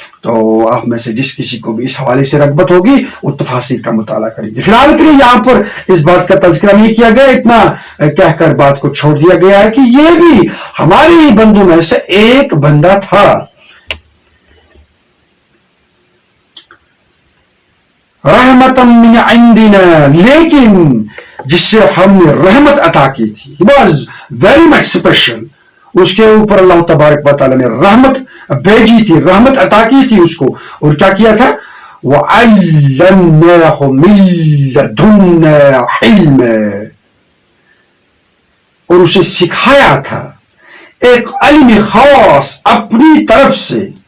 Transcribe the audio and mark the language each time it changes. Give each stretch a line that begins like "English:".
Urdu: تو آپ میں سے جس کسی کو بھی اس حوالے سے رغبت ہوگی وہ تفاصیر کا مطالعہ کریں گے. فی الحال کے لیے یہاں پر اس بات کا تذکرہ نہیں کیا گیا، اتنا کہہ کر بات کو چھوڑ دیا گیا ہے کہ یہ بھی ہمارے ہی بندوں میں سے ایک بندہ تھا.
Arabic: رحمت من عندنا،
Urdu: لیکن جس سے ہم نے رحمت عطا کی تھی.
English: He was very much special.
Urdu: اس کے اوپر اللہ تبارک و تعالیٰ نے رحمت بھیجی تھی، رحمت عطا کی تھی اس کو. اور کیا کیا تھا؟
Arabic: وَعَلَّمْنَاهُ مِن لَّدُنَّا عِلْمًا.
Urdu: اور اسے سکھایا تھا ایک علم خاص اپنی طرف سے.